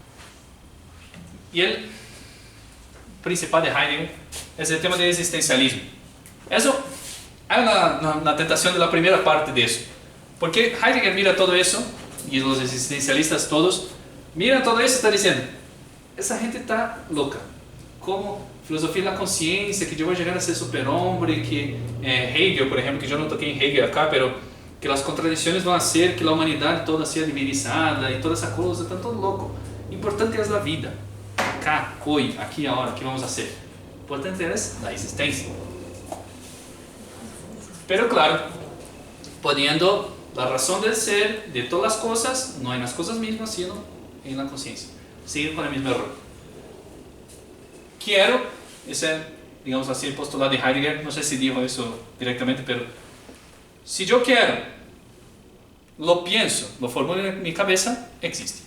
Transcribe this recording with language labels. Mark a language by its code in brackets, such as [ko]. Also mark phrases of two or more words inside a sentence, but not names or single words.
[es] Y el principal de Heidegger es el tema del existencialismo. Eso, hay una tentación de la primera parte de eso. Porque Heidegger mira todo eso, y los existencialistas todos, miran todo eso y están diciendo, [pt] essa gente está louca. Como filosofia da consciência, que eu vou chegar a ser superhombre, que Hegel, por exemplo, que eu não toquei em Hegel acá, pero que as contradições vão ser que a humanidade toda seja divinizada e toda essa coisa, está todo louco. Importante é a vida. Acá, hoje, aqui, agora, o que vamos fazer? Importante é a existência. [es] Pero claro, poniendo [pt] a razão de ser de todas as coisas, não é nas coisas mesmas, [es] sino em la consciência. Sigue con el mismo error. Quiero, ese es, digamos así, el postulado de Heidegger, no sé si dijo eso directamente, pero si yo quiero, lo pienso, lo formulo en mi cabeza, existe.